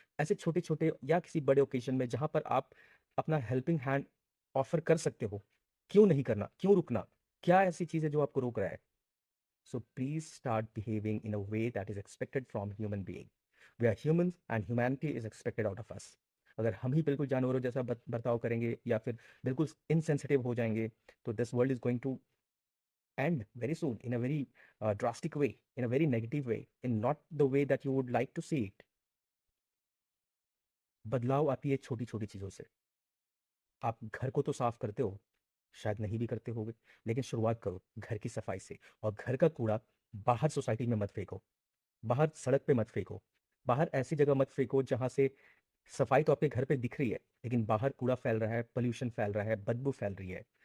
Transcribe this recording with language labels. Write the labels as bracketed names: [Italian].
[Hindi] ऐसे छोटे-छोटे या किसी बड़े ओकेज़न में जहाँ पर आप अपना हेल्पिंग हैंड ऑफ़र कर सकते हो, क्यों नहीं करना? क्यों रुकना? क्या ऐसी चीज़ है जो आपको रोक रहा है? [English] So please start behaving in a way that is expected from human being. We are humans and humanity is expected out of us. [Hindi] अगर हम ही बिल्कुल जानवरों जैसा बर्ताव करेंगे या फिर बिल्कुल इनसेंसिटिव हो जाएँगे, तो [English] This world is going to end very soon in a very drastic way, in a very negative way, in not the way that you would like to see it. [Hindi] बदलाव आती है छोटी-छोटी चीज़ों से। आप घर को तो साफ करते हो, शायद नहीं भी करते होगे, लेकिन शुरुआत करो घर की सफाई से। और घर का कूड़ा बाहर सोसाइटी में मत फेंको, बाहर सड़क पे मत फेंको, बाहर ऐसी जगह मत फेंको जहाँ से सफाई तो आपके घर पे दिख रही है, लेकिन बाहर कूड़ा फैल रहा है, पॉल्यूशन फैल रहा है, बदबू फैल रही है।